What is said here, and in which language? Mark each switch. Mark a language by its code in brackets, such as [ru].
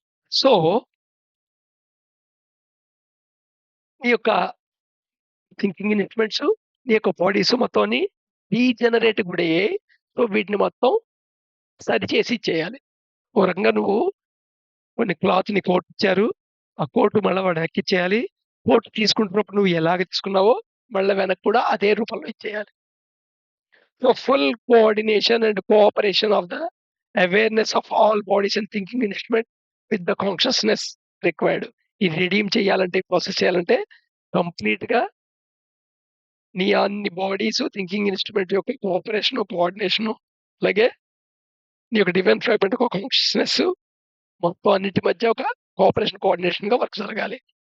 [te] So, నీ యొక్క thinking instruments, నీ యొక్క బాడీస్ మొత్తం అన్ని డీజెనరేట్ గురయ్యాయి. సో, వీటిని మొత్తం సరిచేసి ఇచ్చేయాలి. ఓ రకంగా నువ్వు కొన్ని క్లాత్ నీ కోట్ ఇచ్చారు. ఆ కోట్ మళ్ళా వాడు వెనక్కిచ్చేయాలి. కోట్ తీసుకుంటున్నప్పుడు నువ్వు ఎలాగ తీసుకున్నావో మళ్ళా వెనక్కి కూడా అదే రూపంలో ఇచ్చేయాలి. [en] So, full coordination and cooperation of the awareness of all bodies and thinking instrument with the consciousness required. [te] ఇది రిడీమ్ చేయాలంటే, ప్రాసెస్ చేయాలంటే కంప్లీట్‌గా నీ అన్ని బాడీస్, థింకింగ్ ఇన్‌స్ట్రుమెంట్ యొక్క కోఆపరేషను, కోఆర్డినేషను అలాగే నీ యొక్క డివైన్ ఫ్రాగ్మెంట్ ఒక కాన్షియస్‌నెస్ మొత్తం అన్నిటి మధ్య ఒక కోఆపరేషన్, కోఆర్డినేషన్‌గా వర్క్ జరగాలి.